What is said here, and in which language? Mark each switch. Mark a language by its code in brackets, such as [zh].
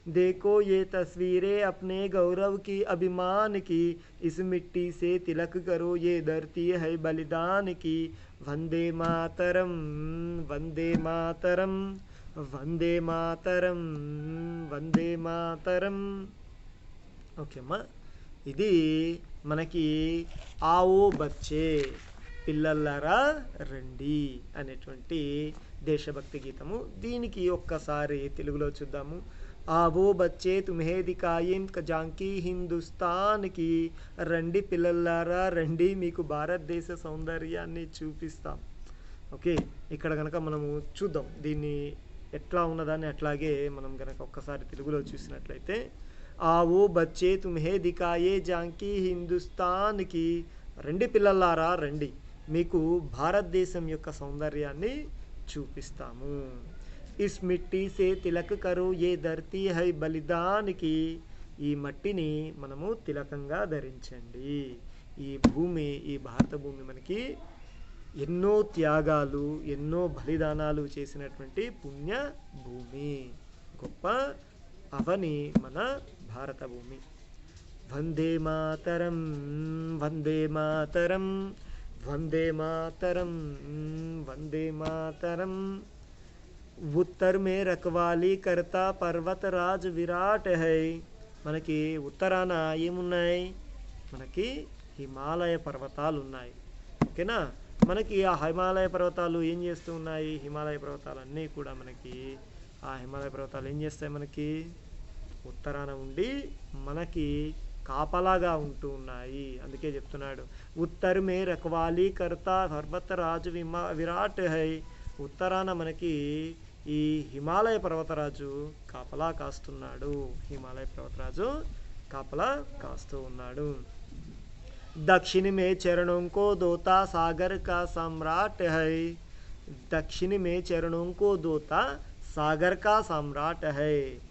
[hi] देखो ये तस्वीरें अपने गौरव की अभिमान की, इस मिट्टी से तिलक करो ये धरती है बलिदान की. वंदे मातरम, वंदे मातरम, वंदे मातरम, वंदे మాతరం. [te] ఓకే అమ్మా, ఇది మనకి [hi] ఆవో బచ్చే [te] పిల్లలారా రండి అనేటువంటి దేశభక్తి గీతము. దీనికి ఒక్కసారి తెలుగులో చూద్దాము. [hi] आवो बच्चे तुम्हें दिखाए झांकी हिंदुस्तान की, [te] రండి పిల్లలారా రండి, మీకు భారతదేశ సౌందర్యాన్ని చూపిస్తాం. ఓకే, ఇక్కడ కనుక మనము చూద్దాం దీన్ని ఎట్లా ఉన్నదాన్ని. అట్లాగే మనం కనుక ఒక్కసారి తెలుగులో చూసినట్లయితే, [hi] आओ बच्चे तुम्हें दिखाए झांकी हिंदुस्तान की, [te] రండి పిల్లలారా రండి, మీకు భారతదేశం యొక్క సౌందర్యాన్ని చూపిస్తాము. [hi] इस मिट्टी से तिलक करो ये धरती है बलिदान की, [te] ఈ మట్టిని మనము తిలకంగా ధరించండి. ఈ భూమి, ఈ భారత భూమి మనకి ఎన్నో త్యాగాలు, ఎన్నో బలిదానాలు చేసినటువంటి పుణ్య భూమి, గొప్ప అవని మన భారత భూమి. [hi] వందే మాతరం, వందే మాతరం, వందే మాతరం, వందే మాతరం. उत्तर में रखवाली करता पर्वतराज विराट है. [te] మనకి ఉత్తరాన ఏమున్నాయి? మనకి హిమాలయ పర్వతాలు ఉన్నాయి. ఓకేనా? మనకి ఆ హిమాలయ పర్వతాలు ఏం చేస్తూ ఉన్నాయి? హిమాలయ పర్వతాలన్నీ కూడా మనకి, ఆ హిమాలయ పర్వతాలు ఏం చేస్తాయి? మనకి ఉత్తరాన ఉండి మనకి కాపలాగా ఉంటూ ఉన్నాయి. అందుకే చెప్తున్నాడు, [hi] ఉత్తర్ మే రఖవాలీ కర్తా పర్వతరాజు విరాట్ హై. [te] ఉత్తరాన మనకి ఈ హిమాలయ పర్వతరాజు కాపలా కాస్తున్నాడు. హిమాలయ పర్వతరాజు కాపలా కాస్తూ ఉన్నాడు. [hi] दक्षिण में चरणों को दोता सागर का सम्राट है. दक्षिण में चरणों को दोता सागर का सम्राट है.